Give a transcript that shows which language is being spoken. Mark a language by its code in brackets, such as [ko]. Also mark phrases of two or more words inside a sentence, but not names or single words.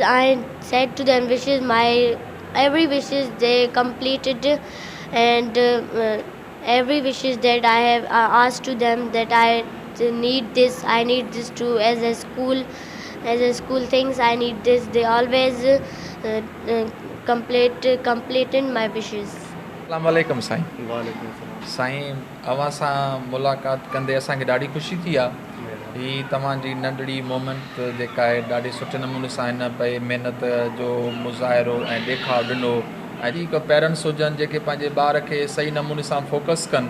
[en] I said to them wishes, my every wishes they completed, and every wishes that I have asked to them, that I need this to as a school things, I need this. They always completed my wishes. [ar] Assalamu alaikum साईं. [sd] साईं अवां सां मुलाक़ात कंदे असांखे ॾाढी ख़ुशी थी आहे. ही तव्हांजी नंढड़ी मोमेंट जेका आहे ॾाढे सुठे नमूने सां हिन पई महिनत जो मुज़ाहिरो ऐं ॾेखाव ॾिनो. ऐं हिकु पेरेंट्स हुजनि जेके पंहिंजे ॿार खे सही नमूने सां फोकस कनि.